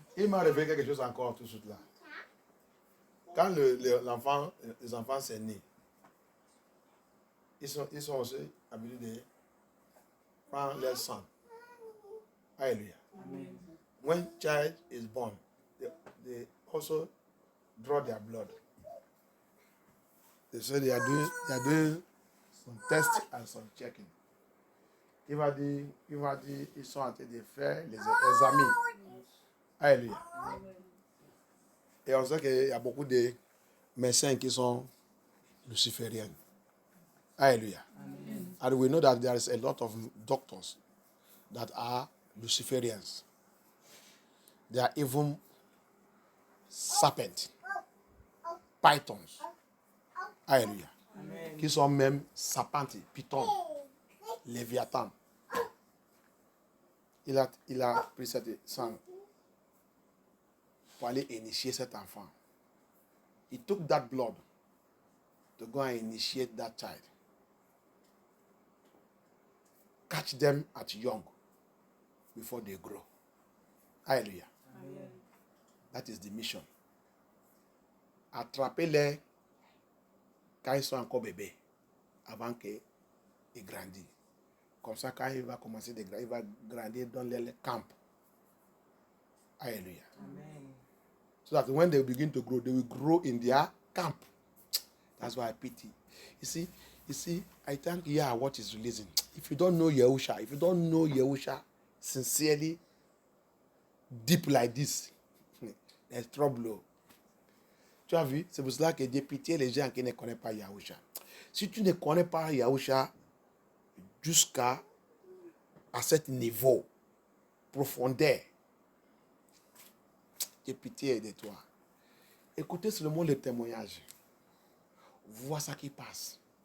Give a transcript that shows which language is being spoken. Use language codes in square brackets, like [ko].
[fr] Il m'a révélé quelque chose encore tout de suite là. Quand les enfants sont nés, ils sont aussi habitués de prendre leur sang. Hallelujah. Amen. [en] When child is born, they also draw their blood. They say they are doing some tests and some checking. [fr] Il va dire, ils sont en train de faire les examens. Hallelujah. Et on sait qu'il y a beaucoup de médecins qui sont lucifériens. Hallelujah. Amen. [en] And we know that there is a lot of doctors that are Luciferians. They are even serpents, pythons. Hallelujah. Amen. [fr] Qui sont même serpentes, pythons, léviathans. Il a pris cette sang pour aller initier cet enfant. [en] He took that blood to go and initiate that child. Catch them at young before they grow. Hallelujah. Amen. That is the mission. [fr] Attrapez-les quand ils sont encore bébés, avant qu'ils grandissent. Comme ça, quand il va commencer de grandir, il va grandir dans les camps Hallelujah. Amen. [en] So that when they begin to grow, they will grow in their camp. That's why I pity. You see, I thank what is releasing. If you don't know Yahusha sincerely, deep like this, there's trouble. [fr] Tu as vu? C'est pour cela que j'ai pitié les gens qui ne connaissent pas Yahusha. Si tu ne connais pas Yahusha jusqu'à ce niveau, profondeur, j'ai pitié de toi. Écoutez seulement le témoignage. Vois ce qui passe.